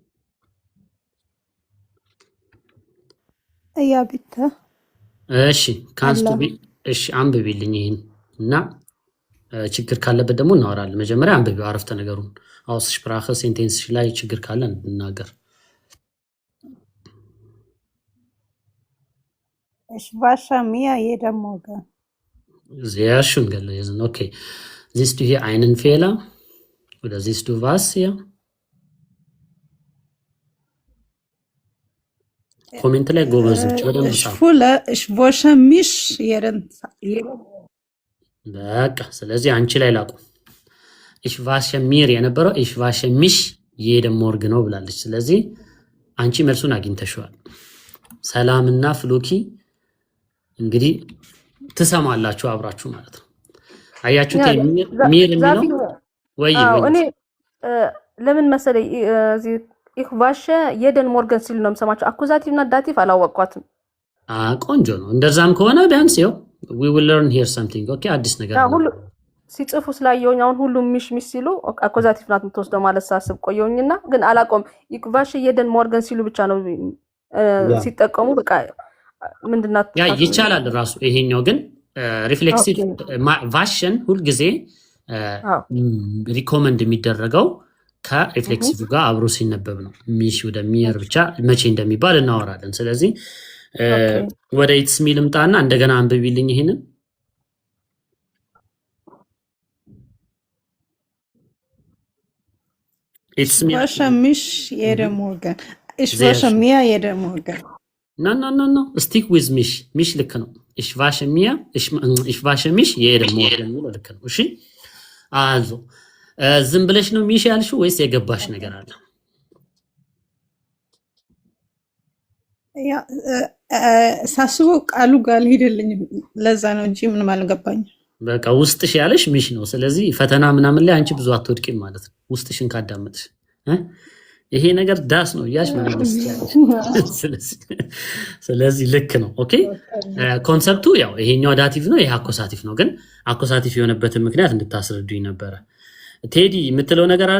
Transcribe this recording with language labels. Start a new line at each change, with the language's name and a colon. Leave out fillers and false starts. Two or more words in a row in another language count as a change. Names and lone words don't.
German: ja bitte
Amharic: እሺ ካንስቱ እሺ አንብቢልኝ ይሄን እና ችግር ካለበት ደግሞ እናወራለን። መጀመሪያ አንብቢው አረፍተ ነገሩን አውስስፕራኸ ሴንቴንስ ላይ ችግር ካለ እንናገር።
German: Ich wasche mir jeden Morgen. Sehr schön gelesen. Okay. Siehst du hier einen Fehler? Oder siehst du was hier? Komment
Amharic: ላይ ጎበዞች በደንብ ጻፉ።
German: Ich wasche mich jeden
Amharic: በቃ ስለዚህ አንቺ ላይ ላቁ።
German: Ich wasche mir
Amharic: የነበረው
German: ich wasche mich jeden Morgen
Amharic: ነው ብላለች። ስለዚህ አንቺ መልሱን አግኝተሽዋል። ሰላምና ፍሎኪ እንግዲህ ትሰማላችሁ አብራችሁ ማለት ነው። አያችሁት ሚር የሚለው ወይ እኔ ለምን መሰለኝ እዚህ
German: ich wasche jeden Morgen
Amharic: ሲሉ ነው የምሰማቸው። አኩዛቲቭ እና ዳቲቭ አላወቅኳትም። ቆንጆ ነው። እንደዛም ከሆነ ቢያንስ ይኸው
English: we will learn here something okay
Amharic: አዲስ ነገር ነው። ሁሉ ሲጽፉ ስላየሁኝ አሁን ሁሉም ሚሽ ሲሉ አኩዛቲቭ ናት የምትወስደው ማለት ሳስብ ቆየሁኝና ግን አላቆም
German: ich wasche jeden Morgen
Amharic: ሲሉ ብቻ ነው ሲጠቀሙ በቃ ምንድናት ያ ይቻላል ራሱ። ይሄኛው ግን ሪፍሌክሲቭ ቫሽን ሁሉ ጊዜ ሪኮመንድ የሚደረገው ከሪፍሌክሲቭ ጋር አብሮ ሲነበብ ነው። ሚሽ ወደ ሚር ብቻ መቼ እንደሚባል እናወራለን። ስለዚህ ወደ ኢትስ ሚ ልምጣና እንደገና አንብቢልኝ ይሄንን። ኢትስ ሚ
German: wasche mich jeden Morgen. Ich wasche mir jeden Morgen.
English: no stick with
Amharic: ሚሽ ልክ ነው።
German: ich wasche mich jeden Morgen
Amharic: ልክ ነው። እሺ አዞ ዝም ብለሽ ነው ሚሽ ያልሽው ወይስ የገባሽ ነገር አለ? ሳስበው ቃሉ ጋር አልሄደልኝም። ለዛ ነው እንጂ ምንም አልገባኝም። በቃ ውስጥሽ ያለሽ ሚሽ ነው። ስለዚህ ፈተና ምናምን ላይ አንቺ ብዙ አትወድቂም ማለት ነው። ውስጥሽን ካዳመጥሽ ይሄ ነገር ዳስ ነው እያልሽ መመለስ ትችላለሽ። ስለዚህ ልክ ነው። ኦኬ ኮንሰፕቱ ያው ይሄኛው ዳቲቭ ነው፣ ይሄ አኮሳቲቭ ነው። ግን አኮሳቲቭ የሆነበትን ምክንያት እንድታስረዱኝ ነበረ። ቴዲ የምትለው ነገር አለ?